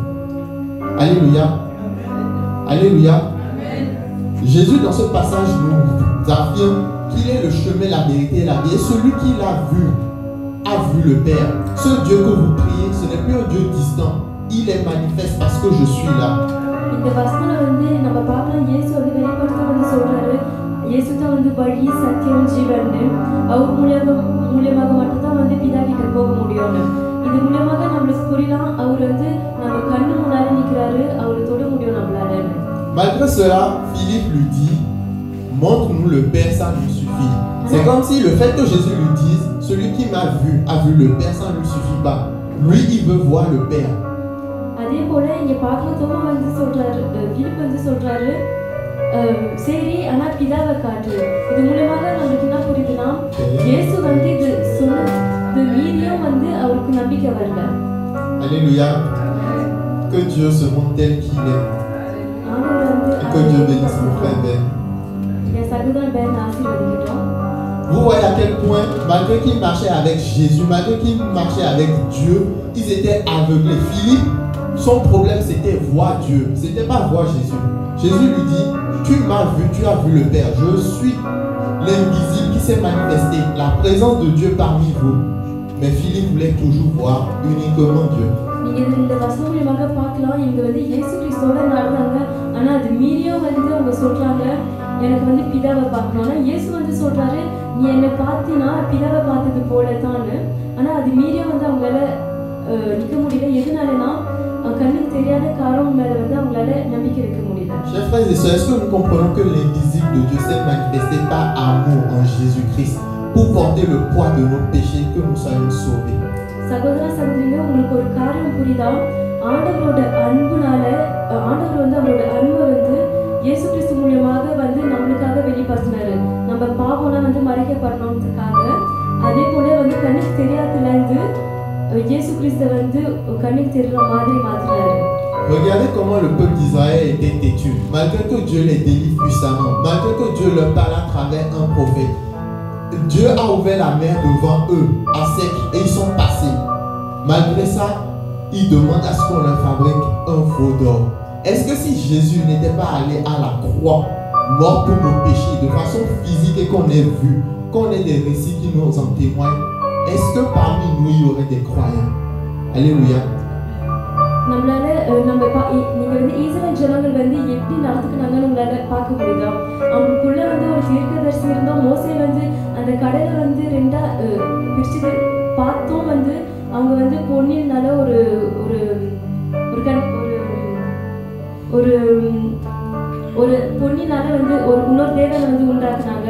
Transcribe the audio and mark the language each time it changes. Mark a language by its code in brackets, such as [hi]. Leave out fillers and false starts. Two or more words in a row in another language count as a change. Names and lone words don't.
[fr] Alléluia. Alléluia. Jésus, dans ce passage, nous affirme qu'il est le chemin, la vérité et la vie. Et celui qui l'a vu, a vu le Père. Ce Dieu que vous priez, ce n'est plus un Dieu distant. Il est manifeste parce que je suis là. [ta] இந்த வசனம் வந்து நம்ம பார்க்கலாம் இயேசு வந்து வெளிப்படுத்த வந்து சொல்றாரு இயேசு தான் வந்து வழி சத்தியம் ஜீவன் அவர் மூலமாக மட்டும்தான் வந்து பிதா கிட்ட போக முடியும்னு இது மூலமாக நம்மளுக்கு புரியலாம் அவர் வந்து நம்ம கண்ணு முன்னால நிற்கிறாரு அவரை தொட முடியும் நம்மளால. [fr] Malgré cela, Philippe lui dit, montre-nous le Père, ça nous suffit. C'est comme si le fait que Jésus lui dise, celui qui m'a vu a vu le Père, ça ne lui suffit pas. Lui, il veut voir le Père. [ta] அதே போல இங்க பார்க்கலாம் தோமா வந்து சொல்றாரு பிலிப் வந்து சொல்றாரு சரி ஆனா பிதாவை காட்டு இது மூலமாக நமக்கு என்ன புரியுதுன்னா இயேசு வந்து இது சொன்னது மீறியும் வந்து அவருக்கு நம்பிக்கை வரல. [fr] Alléluia. Que Dieu se montre tel qu'il est. Et que Dieu bénisse mon frère Ben. [ta] என் சகோதரன் Ben ஆசீர்வதிக்கட்டும். [fr] Vous voyez à quel point, malgré qu'ils marchaient avec Jésus, malgré qu'ils marchaient avec Dieu, ils étaient aveuglés. Philippe, son problème c'était voir Dieu, c'était pas voir Jésus. Jésus lui dit, tu m'as vu, tu as vu le Père. Je suis l'invisible qui s'est manifesté, la présence de Dieu parmi vous. Mais Philippe voulait toujours voir uniquement Dieu. [ta] நீங்க இந்த வசனம் மூலமாக பார்க்கலாம் இங்க வந்து இயேசு கிறிஸ்துவோட நடந்தாங்க ஆனா அது மீறியும் வந்து அவங்க சொல்றாங்க எனக்கு வந்து பிதாவை பார்க்கணும். ஆனா இயேசு வந்து சொல்றாரு நீ என்னை பார்த்தினா பிதாவை பார்த்தது போல தான்னு. ஆனா அது மீறியும் வந்து அவங்களால நிற்க முடியல. எதனாலனா கண்ணுக்கு தெரியாத காரணம் மேல வந்து அவங்களால நம்பிக்கை வைக்க முடியல. [fr] Chers frères et sœurs, est-ce que nous comprenons que l'invisible de Dieu s'est manifesté par amour en Jésus-Christ pour porter le poids de nos péchés, que nous soyons sauvés? [ta] சகோதர சகோதரிகளே உங்களுக்கு ஒரு காரியம் புரியுதா? ஆண்டவரோட அன்புனால ஆண்டவர் வந்து அவரோட அன்பை வந்து இயேசு கிறிஸ்து மூலமாக வந்து நம்மளுக்காக வெளிப்படுத்தினாரு. நம்ம பாவம்லாம் வந்து மறைக்கப்படணும்ன்றதுக்காக. அதே போல வந்து கண்ணுக்கு தெரியாததுல இருந்து இயேசு கிறிஸ்து வந்து கண்ணுக்கு தெரியுற மாதிரி மாத்தினாரு. [fr] Regardez comment le peuple d'Israël était têtu. Malgré que Dieu les délivre puissamment, malgré que Dieu leur parle à travers un prophète, Dieu a ouvert la mer devant eux à sec et ils sont passés. Malgré ça, ils demandent à ce qu'on leur fabrique un veau d'or. Est-ce que si Jésus n'était pas allé à la croix, mort pour nos péchés, de façon physique et qu'on ait vu, qu'on ait des récits qui nous en témoignent, est-ce que parmi nous il y aurait des croyants? Alléluia. [ta] நம்மளால நீங்க வந்து இஸ்ரேல் ஜனங்கள் வந்து எப்படி நடந்துக்கினாங்கன்னு உங்களால பார்க்க முடியுதா? அவங்களுக்குள்ள வந்து ஒரு தீர்க்கதரிசி இருந்தா மோசே வந்து அந்த கடலை வந்து ரெண்டா பிரிச்சு பார்த்தோம் வந்து அவங்க வந்து பொன்னினால ஒரு ஒரு ஒரு ஒரு பொன்னினால வந்து ஒரு இன்னொரு தேவனை வந்து உண்டாக்குனாங்க.